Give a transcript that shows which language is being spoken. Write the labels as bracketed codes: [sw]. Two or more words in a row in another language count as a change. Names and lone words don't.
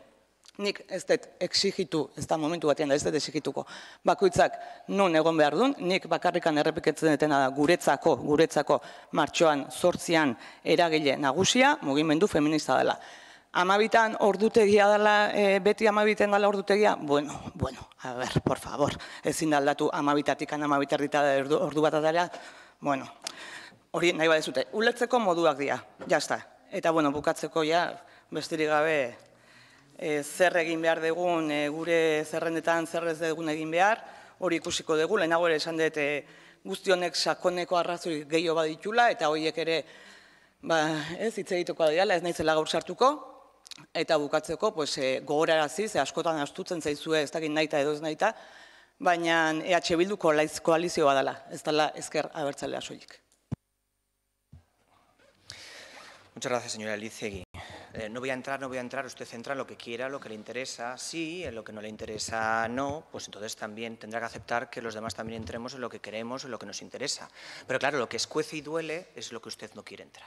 [eu] Nik ez dut exigitu, ez da momentu batean da ez dut exigituko, bakoitzak non egon behar duen, nik bakarrikan errepiketzen detena da guretzako martxoan 8an eragile nagusia, mugimendu feminista dela. 12an ordutegia dela, beti 12an dela ordutegia? [es] Bueno, a ver, por favor, [eu] ezin da aldatu 12tatik 12:30 ordu bat atara, bueno, hori nahi badezute, ulertzeko moduak dira, jazta. Eta, bueno, bukatzeko ja, besterik gabe, zer egin behar dugun, gure zerrendetan zer ez dugun egin behar, hori ikusiko dugu, lehenago ere esan dut guzti honek sakoneko arrazoi gehiago baditula, eta horiek ere, hitz egiteko dira, ez naizela gaur sartuko, eta bukatzeko, gogorarazi, ze askotan astutzen zaizue, ez dakit nahita edo ez nahita, baina EH Bildu koalizioa dela, ez dela ezker abertzalea soilik. [es] Muchas gracias, señora Elizegui. No voy a entrar, usted entra en lo que quiera, lo que le interesa, sí, en lo que no le interesa, no, pues entonces también tendrá que aceptar que los demás también entremos en lo que queremos, en lo que nos interesa. Pero claro, lo que escuece y duele es lo que usted no quiere entrar.